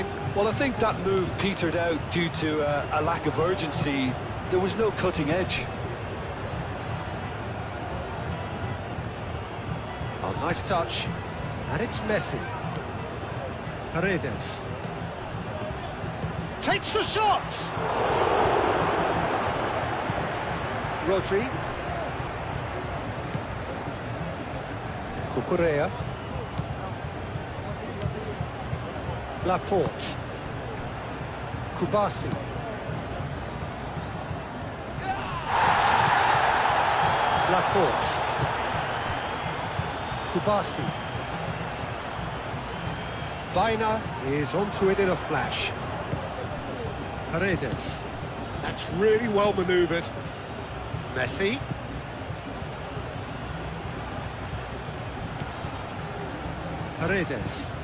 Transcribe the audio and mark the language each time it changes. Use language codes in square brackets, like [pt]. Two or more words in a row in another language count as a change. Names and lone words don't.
[en] Well, I think that move petered out due to a lack of urgency. There was no cutting edge. Oh, nice touch. And it's Messi. Paredes. Takes the shot! Rodri. Cucurella. Laporte. Kubasi. Laporte. Kubasi. Baina is onto it in a flash. Paredes. That's really well manoeuvred. Messi. Paredes.